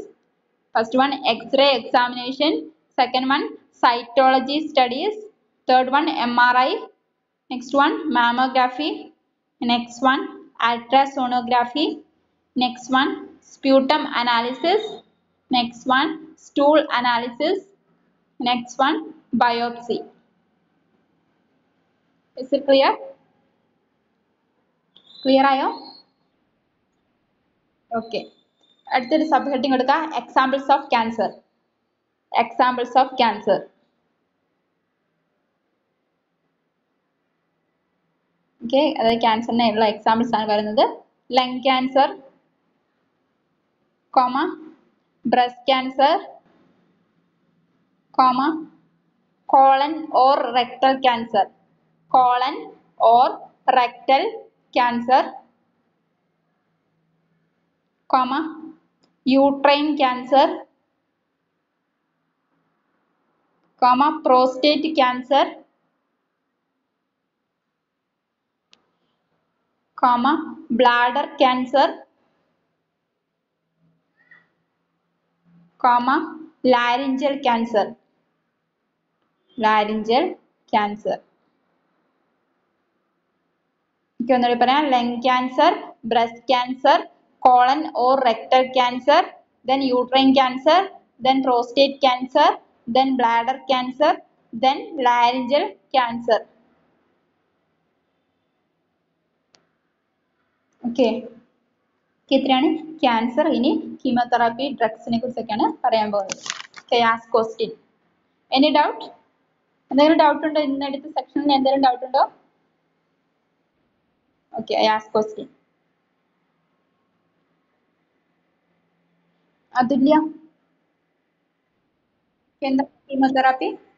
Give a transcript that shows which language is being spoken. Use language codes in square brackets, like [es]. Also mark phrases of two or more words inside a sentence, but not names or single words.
[en] first one X-ray examination, second one cytology studies, third one MRI, next one mammography, next one ultrasonography, next one sputum analysis, next one stool analysis, next one biopsy. Is it clear? [ml] Clear ആയോ? ഓക്കെ, അടുത്തൊരു [en] sub heading [ml] എടുക്കാം [en] examples of cancer. examples of cancer. [ml] ഓക്കെ, അതായത് ക്യാൻസറിനുള്ള എക്സാമ്പിൾസ് ആണ് പറയുന്നത്. [en] lung cancer, breast cancer, colon or rectal cancer. colon or rectal cancer, uterine cancer, prostate cancer, bladder cancer, laryngeal cancer. Laryngeal cancer. [ml] ഒന്നുകൂടി പറയാം. [en] lung cancer, breast cancer, colon or rectal cancer, then uterine cancer, then prostate cancer, then bladder cancer, then laryngeal cancer. [ml] ഓക്കെ. ഇത്രയാണ് ക്യാൻസർ. ഇനി [en] chemotherapy drugsിനെ [ml] കുറിച്ചൊക്കെയാണ് പറയാൻ പോകുന്നത്. [en] okay, ask question. any doubt? [ml] എന്തെങ്കിലും ഡൗട്ട് ഉണ്ടോ? ഇന്നടുത്ത സെക്ഷനിൽ എന്തെങ്കിലും ഡൗട്ട് ഉണ്ടോ? [en] okay, I ask question. അതുല്യ, [ml] എന്താണ് കീമോതെറാപ്പി?